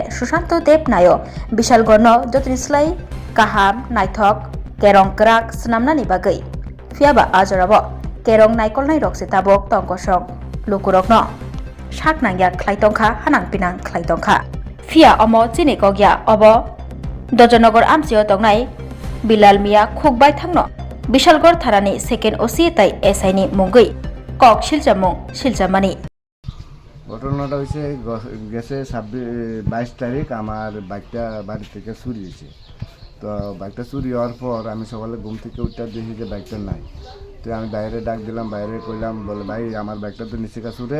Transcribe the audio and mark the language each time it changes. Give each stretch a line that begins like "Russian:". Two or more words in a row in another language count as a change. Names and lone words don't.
Kok Borok: सुशांत देव नायो बिशालगढ़नो जतनिस्लाय गाहाम नायथक केरं कराक स्नामनानि बागै फियाबा आजराबो केरं नायकलनाय रकसे ताबक तंकसं लुकुरकनो शाकनांगिया ख्लायतंखा हानां पिनां ख्लायतंखा फिया अमो चिनि कगिया अबो दजनगर आमचियाव दंनाय बिल्लाल मिया खुगबाय थांनो बिशालगढ़ थानानि सेकेन्ड ओसि तै एसआईनि मुंगै कक सिलजामुं सिलजामानि
Bangla: ঘটনাটা হয়েছে গেছে 22 তারিখ আমার বাইকটা বাড়ি থেকে চুরি হয়েছে। তো বাইকটা চুরি হওয়ার পর আমি সকালে ঘুম থেকে উঠে দেখি যে বাইকটা নাই। তো আমি বাইরে ডাক দিলাম, বাইরে কইলাম, বলে ভাই আমার বাইকটা তো নিচে চুরে।